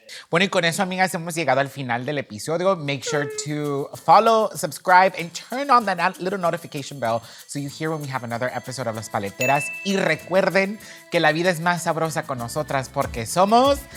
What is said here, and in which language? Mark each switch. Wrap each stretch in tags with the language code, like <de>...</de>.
<es>Bueno, y con eso, amigas, hemos llegado al final del episodio.</es> <en>Make sure to follow, subscribe, and turn on that little notification bell so you hear when we have another episode of Las Paleteras.</en> <es>Y recuerden que la vida es más sabrosa con nosotras porque somos</es>